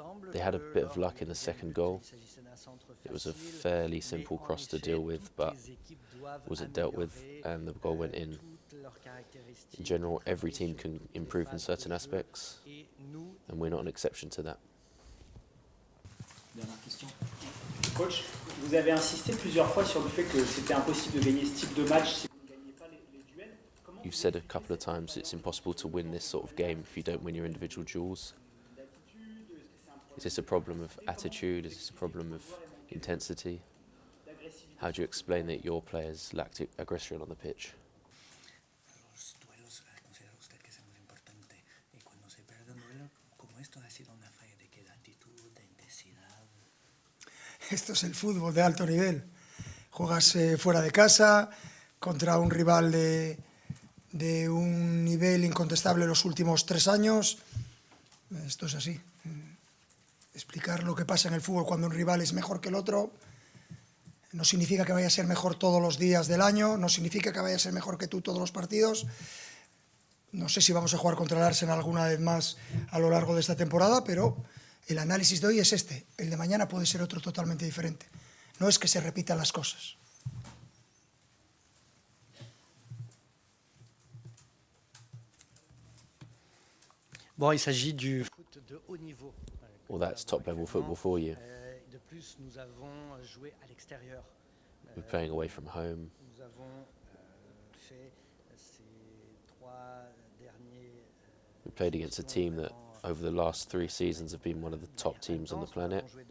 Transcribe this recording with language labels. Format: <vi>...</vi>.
<en>They had a bit of luck in the second goal. It was a fairly simple cross to deal with, but wasn't dealt with, and the goal went in. In general, every team can improve in certain aspects, and we're not an exception to that.</en> <fr>Dernière question. Coach, vous avez insisté plusieurs fois sur le fait que c'était impossible de gagner ce type de match si vous ne gagnez pas les duels.</fr> <en>You've said a couple of times it's impossible to win this sort of game if you don't win your individual duels. Is this a problem of attitude? Is this a problem of intensity? How do you explain that your players lacked aggression on the pitch?</en> <es>Los duelos, ¿considera usted que es muy importante? Y cuando se pierde un duelo como esto ha sido una falla de qué, de actitud, de intensidad. Esto es el fútbol de alto nivel. Juegas fuera de casa contra un rival de un nivel incontestable los últimos 3 años. Esto es así. Explicar lo que pasa en el fútbol cuando un rival es mejor que el otro no significa que vaya a ser mejor todos los días del año, no significa que vaya a ser mejor que tú todos los partidos. No sé si vamos a jugar contra el Arsenal alguna vez más a lo largo de esta temporada, pero el análisis de hoy es este. El de mañana puede ser otro totalmente diferente. No es que se repitan las cosas.</es> <fr>Bon, il s'agit du foot de haut niveau.</fr> <en>Well, that's top-level football for you.</en> <fr>De plus, nous avons joué à l'extérieur.</fr> <en>We're playing away from home.</en> <fr>Nous avons fait ces 3 derniers.</fr> <en>We played against a team that, over the last 3 seasons, have been one of the top teams on the planet.</en>